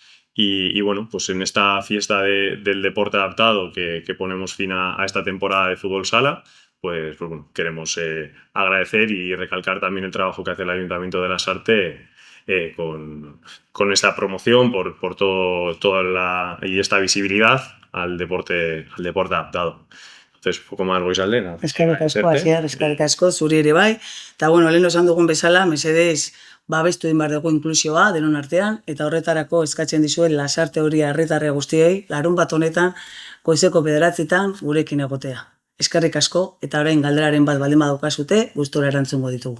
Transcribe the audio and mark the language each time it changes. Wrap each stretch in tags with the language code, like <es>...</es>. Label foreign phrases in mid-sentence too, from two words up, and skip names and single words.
<es>Y en esta fiesta del deporte adaptado que ponemos fin a esta temporada de fútbol sala, queremos agradecer y recalcar también el trabajo que hace el Ayuntamiento de Lasarte con esta promoción, por toda esta visibilidad al deporte adaptado. Entonces, poco más goizalde.</es> <eu>Eskerrik asko, Asier, eskerrik asko, zuri ere bai. Eta lehen esan dugun bezala, mesedez, babestu egin behar dugu inklusioa denon artean, eta horretarako eskatzen dizuen Lasarte Horia herritarre guztiei, larunbat honetan, goizeko 9:00 gurekin egotea. Eskerrik asko, eta orain galderaren bat baldin badaukazute, gustura erantzungo ditugu.</eu>